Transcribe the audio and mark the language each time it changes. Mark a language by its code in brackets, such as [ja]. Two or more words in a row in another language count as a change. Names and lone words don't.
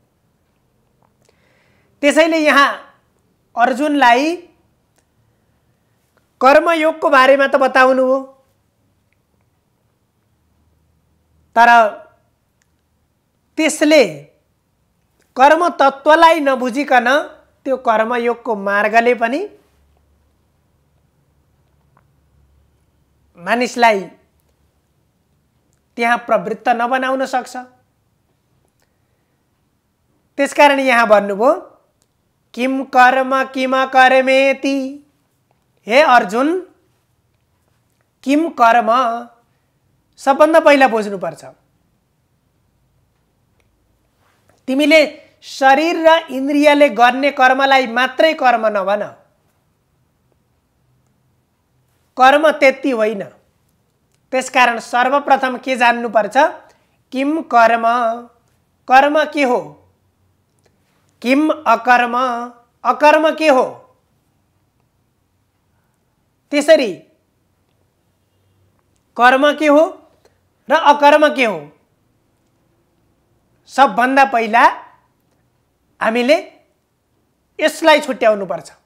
[ne] त्यसैले यहाँ अर्जुनलाई कर्मयोगको बारेमा त बताउनु हो, तर त्यसले कर्म तत्त्वलाई नबुझिकन त्यो कर्मयोगको मार्गले पनि मानिसलाई त्यहाँ प्रवृत्त नबनाउन सक्छ। त्यसकारण यहाँ भन्नुभयो [sa] किम कर्म किम कर्मेति। [ne] हे अर्जुन, [sa] किम कर्म [ne] सबभन्दा पहिला बुझ्नुपर्छ। तिमीले शरीर र इन्द्रियले गर्ने कर्मलाई मात्रै कर्म नभन। कर्म त्यति होइन। त्यसकारण सर्वप्रथम के जान्नुपर्छ? [sa] किम कर्म, [ne] कर्म के हो? [sa] किम अकर्म, [ne] अकर्म के हो? त्यसरी कर्म के हो र अकर्म के हो, सबभन्दा पहिला हामीले यसलाई छुट्याउनु पर्छ।